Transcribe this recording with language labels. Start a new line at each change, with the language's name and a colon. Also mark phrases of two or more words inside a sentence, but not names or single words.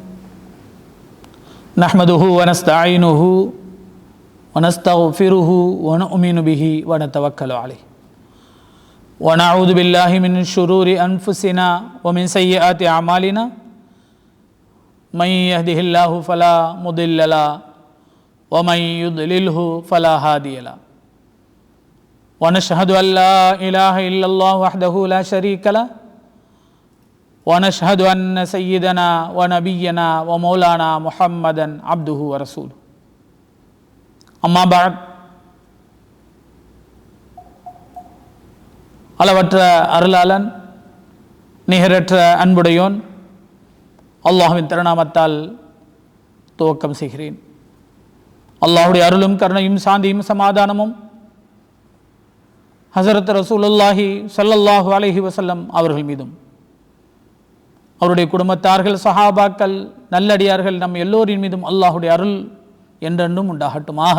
Arabic: نحمده ونستعينه ونستغفره ونؤمن به ونتوكل عليه ونعوذ بالله من شرور أنفسنا ومن سيئات أعمالنا من يهده الله فلا مضل له ومن يضلل فلا هادي له. ونشهد أن لا إله إلا الله وحده لا شريك له ونشهد أن سيدنا ونبينا ومولانا محمدا عبده ورسوله. أما بعد.
Tamil: அளவற்ற அருளாளன் நிகரற்ற அன்புடையோன் அல்லாஹ்வின் திருநாமத்தால் துவக்கம் செய்கிறேன். அல்லாஹ்வுடைய அருளும் கருணையும் சாந்தியும் சமாதானமும் ஹஸரத்
Arabic: رسول الله صلى الله عليه وسلم
Tamil: அவர்கள் மீதும் அவருடைய குடும்பத்தார்கள், சஹாபாக்கள், நல்லடியார்கள் நம் எல்லோரின் மீதும் அல்லாஹுடைய அருள் என்றென்றும் உண்டாகட்டுமாக.